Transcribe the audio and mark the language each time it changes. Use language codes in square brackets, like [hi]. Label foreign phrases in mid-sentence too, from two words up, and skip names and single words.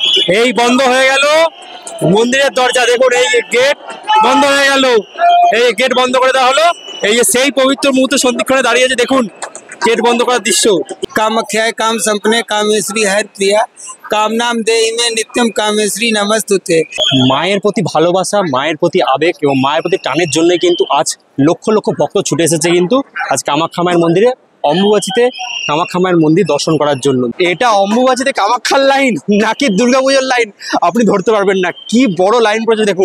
[bn] এই বন্ধ হয়ে গেল মন্দিরের দরজা, দেখুন এই গেট বন্ধ হয়ে গেল, এই গেট বন্ধ করে দেওয়া হলো। এই যে সেই পবিত্র মুহূর্তে সন্ধিক্ষণে দাঁড়িয়েছে, দেখুন গেট বন্ধ করার দৃশ্য। [sa] कामाख्याय काम संपने कामेश्वरी हर प्रिया काम नाम देहि में नित्यम कामेश्वरी नमस्तुते। [bn] মায়ের প্রতি ভালোবাসা, মায়ের প্রতি আবেগ এবং মায়ের প্রতি টানের জন্য কিন্তু আজ লক্ষ লক্ষ ভক্ত ছুটে এসেছে কিন্তু আজ কামাখ্যা মায়ের মন্দিরে অম্বুবাচীতে কামাখ্যা মায়ের মন্দির দর্শন করার জন্য। এটা অম্বুবাচীতে কামাখ্যার লাইন নাকি দুর্গাপুজোর লাইন আপনি ধরতে পারবেন না, কি বড় লাইন পড়েছে দেখুন।